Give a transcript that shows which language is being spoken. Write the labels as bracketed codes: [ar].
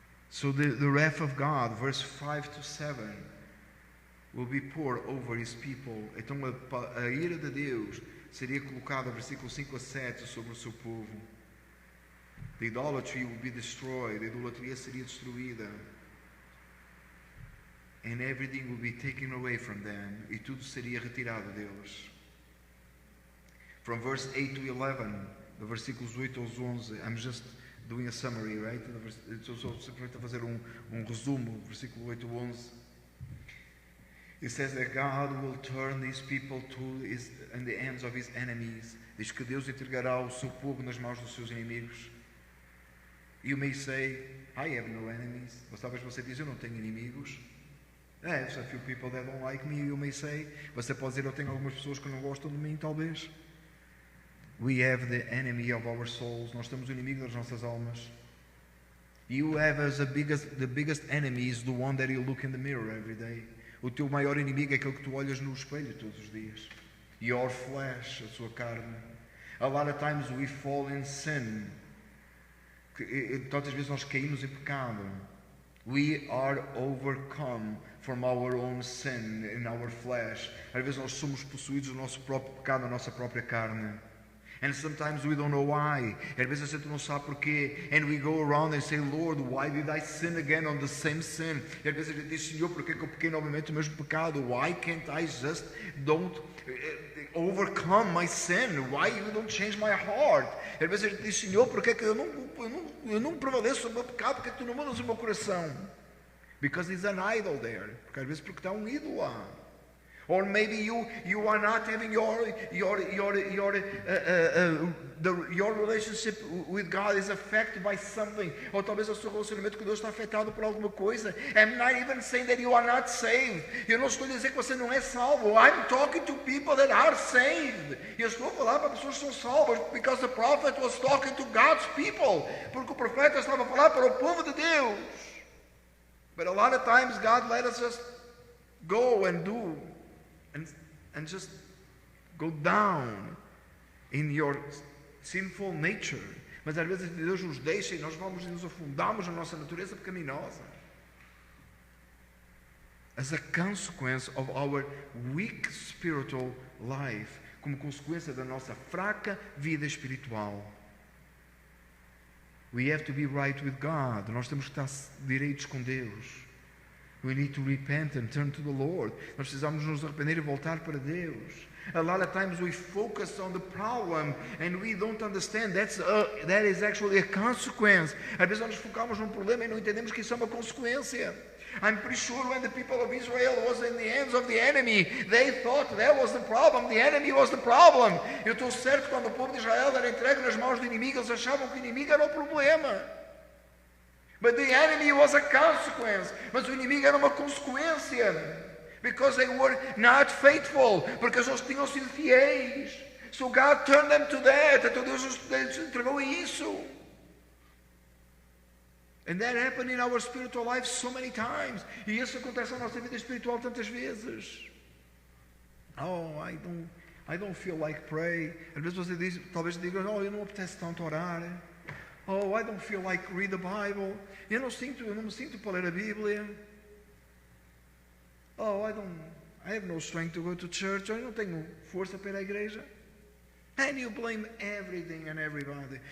[en] So the wrath of God, verse 5 to 7, will be poured over his people. [pt] Então a ira de Deus seria colocada, versículo 5 a 7, sobre o seu povo. [en] The idolatry will be destroyed. [pt] A idolatria seria destruída. [en] And everything will be taken away from them. [pt] E tudo seria retirado deles. [en] From verse 8 to 11, the [pt] versículos 8 aos 11, [en] I'm just doing a summary, right? [pt] Estou simplesmente a fazer resumo, versículo 8 a 11. [en] It says that God will turn these people in the hands of his enemies. [pt] Diz que Deus entregará o seu povo nas mãos dos seus inimigos. [en] You may say, I have no enemies. [pt] Talvez você diz, eu não tenho inimigos. [en] There's a few people that don't like me, you may say. [pt] Você pode dizer, eu tenho algumas pessoas que não gostam de mim, talvez. [en] We have the enemy of our souls. [pt] Nós temos o inimigo das nossas almas. [en] You have as the biggest enemy is the one that you look in the mirror every day. [pt] O teu maior inimigo é aquele que tu olhas no espelho todos os dias. [en] Your flesh, [pt] a sua carne. [en] A lot of times we fall in sin. [pt] Tantas vezes nós caímos em pecado. [en] We are overcome from our own sin in our flesh. [pt] Às vezes nós somos possuídos do nosso próprio pecado, da nossa própria carne. [en] And sometimes we don't know why. [pt] Às vezes a gente não sabe porquê. [en] And we go around and say, Lord, why did I sin again on the same sin? [pt] E às vezes a gente diz, Senhor, por que eu pequei novamente o mesmo pecado? [en] Why can't I just don't overcome my sin? Why you don't change my heart? [pt] E às vezes a gente diz, Senhor, por que eu não prevaleço sobre o meu pecado? Por que tu não mudas o meu coração? [en] Because there's an idol there. [pt] Porque às vezes porque está um ídolo lá. [en] Or maybe you are not having your relationship with God is affected by something. [pt] Ou talvez o seu relacionamento com Deus está afetado por alguma coisa. [en] I'm not even saying that you are not saved. [pt] Eu não estou a dizer que você não é salvo. [en] I'm talking to people that are saved. [pt] Eu estou a falar para pessoas que são salvas. [en] Because the prophet was talking to God's people. [pt] Porque o profeta estava a falar para o povo de Deus. [en] But a lot of times God let us just go and do. And just go down in your sinful nature. [pt] Mas às vezes Deus nos deixa e nós vamos e nos afundamos na nossa natureza pecaminosa. [en] As a consequence of our weak spiritual life, [pt] como consequência da nossa fraca vida espiritual. [en] We have to be right with God. [pt] Nós temos que estar direitos com Deus. [en] We need to repent and turn to the Lord. [pt] Nós precisamos nos arrepender e voltar para Deus. [en] A lot of times we focus on the problem and we don't understand that is actually a consequence. [pt] Às vezes nós nos focamos num problema e não entendemos que isso é uma consequência. [en] I'm pretty sure when the people of Israel was in the hands of the enemy, they thought that was the problem. The enemy was the problem. [pt] Eu estou certo, quando o povo de Israel era entregue nas mãos do inimigo, eles achavam que o inimigo era o problema. [en] But the enemy was a consequence. [pt] Mas o inimigo era uma consequência. [en] Because they were not faithful. [pt] Porque eles tinham sido fiéis. [en] So God turned them to that. [pt] Então Deus os entregou a isso. [en] And that happened in our spiritual life so many times. [pt] E isso acontece na nossa vida espiritual tantas vezes. [en] Oh, I don't feel like pray. [pt] Às vezes você diz, talvez diga, oh, eu não apetece tanto orar. [en] Oh, I don't feel like read the Bible. [pt] Eu não me sinto para ler a Bíblia. [en] Oh, I have no strength to go to church. [pt] Eu não tenho força para ir à igreja. [en] And you blame everything and everybody.